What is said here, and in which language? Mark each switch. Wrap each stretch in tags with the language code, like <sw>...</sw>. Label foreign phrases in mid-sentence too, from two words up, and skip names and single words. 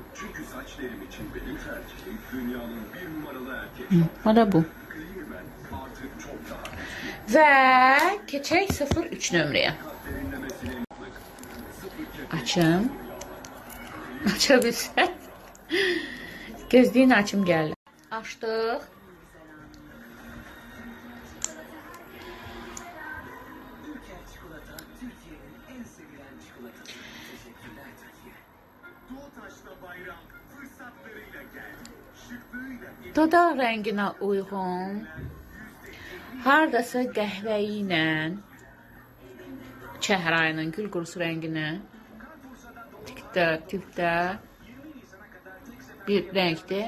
<tr>Çünkü saçlarım için benim tercihim dünyanın bir numaralı erkek. O da bu. Clearman artık çok daha güçlü.</tr> <az>Və keçək 03 nömrəyə. Açım. Aça bilsən. Gözləyin, açım gəldi. Açdıq. Dodaq rənginə uyğun, hardasa qəhvəyi ilə, çəhrayının gül qurusu rənginə, tipdə bir rəngdir.</az>